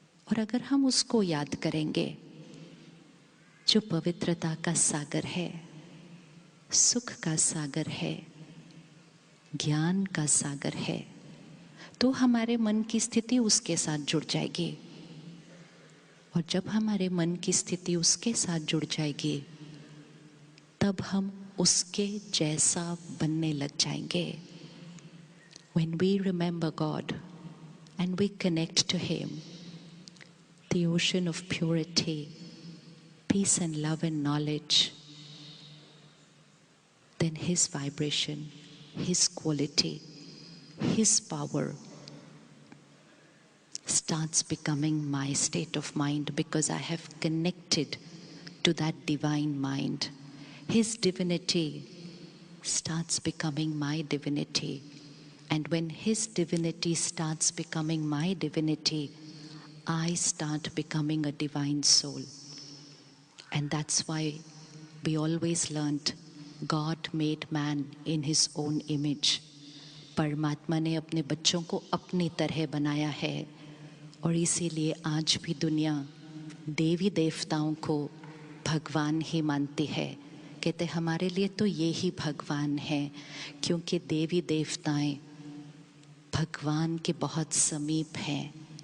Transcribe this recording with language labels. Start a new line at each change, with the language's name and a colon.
Hindi: और अगर हम उसको याद करेंगे जो पवित्रता का सागर है, सुख का सागर है, ज्ञान का सागर है, तो हमारे मन की स्थिति उसके साथ जुड़ जाएगी। और जब हमारे मन की स्थिति उसके साथ जुड़ जाएगी तब हम उसके जैसा बनने लग जाएंगे।
English: When we remember God and we connect to Him, the ocean of purity, peace and love and knowledge, then His vibration, His quality, His power starts becoming my state of mind, because I have connected to that divine mind. His divinity starts becoming my divinity. And when His divinity starts becoming my divinity, I start becoming a divine soul. And that's why we always learnt God made man in His own image.
Hindi: परमात्मा ने अपने बच्चों को अपनी तरह बनाया है, और इसीलिए आज भी दुनिया देवी देवताओं को भगवान ही मानती है। कहते हमारे लिए तो ये ही भगवान है, क्योंकि देवी देवताएं भगवान के बहुत समीप हैं।